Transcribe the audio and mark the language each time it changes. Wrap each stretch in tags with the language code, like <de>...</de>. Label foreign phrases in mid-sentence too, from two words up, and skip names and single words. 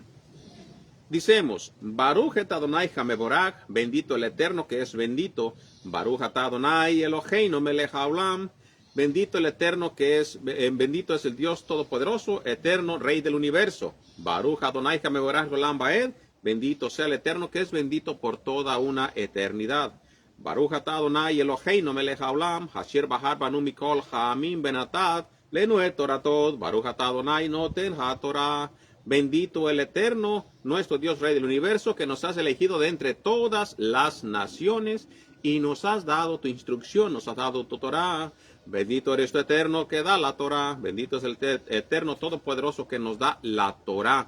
<es>Dicemos,</es> <he>ברוך את אדוני המבורך,</he> <es>bendito el Eterno que es bendito,</es> <he>ברוך אתה אדוני אלוהינו מלך העולם,</he> <es>bendito el Eterno que es, bendito es el Dios Todopoderoso, Eterno, Rey del Universo.</es> <he>ברוך אדוני המבורך לעולם ועד,</he> <es>bendito sea el Eterno que es bendito por toda una eternidad.</es> <he>ברוך אתה אדוני אלוהינו מלך העולם, אשר בחר בנו מכל העמים ונתן, לנו את תורתו, ברוך אתה אדוני נותן התורה.</he> <es>Bendito el Eterno, nuestro Dios Rey del Universo, que nos has elegido de entre todas las naciones y nos has dado tu instrucción, nos has dado tu Torah. Bendito eres tu Eterno que da la Torah. Bendito es el Eterno Todopoderoso que nos da la Torah.</es>